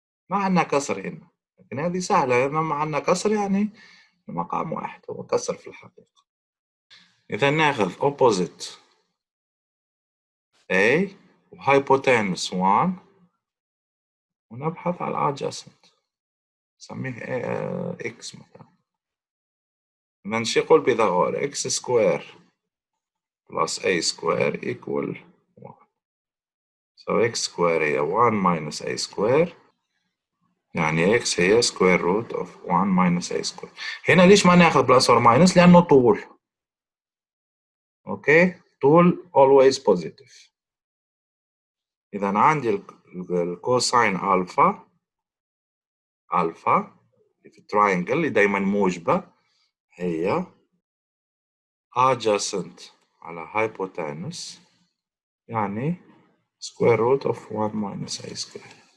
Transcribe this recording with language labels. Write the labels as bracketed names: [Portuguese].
[Arabic] ما عندنا كسر هنا، لكن هذه سهلة، لما عندنا كسر يعني مقام واحد هو كسر في الحقيقة. إذا ناخذ [English] opposite A [Arabic] و [English] hypotenuse 1 [Arabic] ونبحث على adjacent، نسميه X مثلا. إذا شو يقول بيثاغور؟ [English] X square plus A square equal 1. So X square [Arabic] هي [English] 1 minus A square، [Arabic] يعني [English] X هي square root of 1 minus A square. [Arabic] هنا ليش ما ناخذ plus or minus؟ لأنه طول. أوكي؟ طول [English] always positive. [Arabic] إذا عندي الكوساين ألفا في التراينجل اللي دايما موجبة هي [English] adjacent على hypotenuse، [Arabic] يعني [English] square root of 1 minus A square.